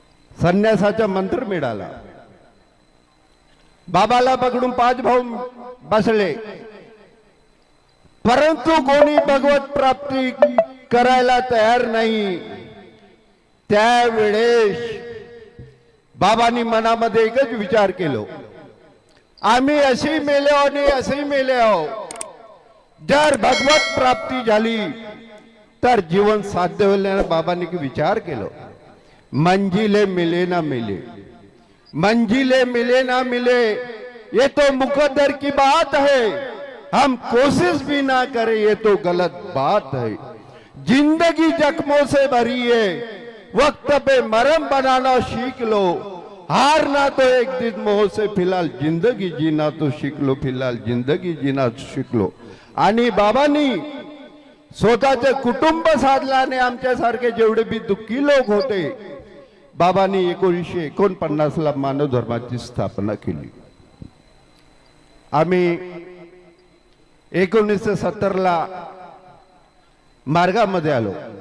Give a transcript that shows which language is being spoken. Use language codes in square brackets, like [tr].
[mr] संन्यासाचा मंत्र मिळाला. बाबाला पकडून 5 भाऊ बसले, परंतु कोणी भगवत प्राप्ती करायला तयार नाही. त्यावेळेस बाबांनी मनामध्ये एकच विचार केलो, आम्ही अशी मेले आणि असे मेले आहो. जर भगवत प्राप्ती झाली तर जीवन साध्य होईल. बाबांनी विचार केलो, [hi] मंजिले मिले ना मिले, मंजिले मिले ना मिले ये तो मुकद्दर की बात है, हम कोशिश भी ना करें ये तो गलत बात है. जिंदगी जख्मों से भरी है, वक्त पे मरहम बनाना सीख लो. हारना तो एक दिन मोह से, फिलहाल जिंदगी जीना तो सीख लो, फिलहाल जिंदगी जीना सीख लो. [mr] आणि बाबांनी स्वतःचे कुटुंब साधल्याने आमच्यासारखे जेवढे बी दुःखी लोक होते बाबांनी 1949ला मानव धर्माची स्थापना केली. आम्ही 1970ला मार्गामध्ये आलो.